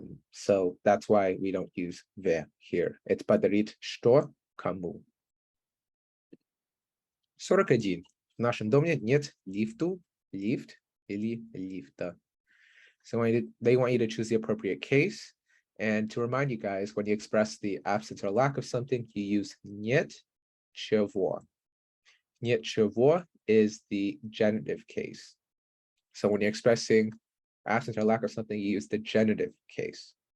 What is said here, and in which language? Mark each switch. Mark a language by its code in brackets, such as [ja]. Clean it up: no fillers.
[en] So that's why we don't use ve here. It's [ru] подарить что кому. [en] 41. [ru] В нашем доме нет лифта или лифта. [en] So they want you to choose the appropriate case. And to remind you guys, when you express the absence or lack of something, you use [ru] нет чего. Нет чего [en] is the genitive case. So when you're expressing absence or lack of something, you use the genitive case.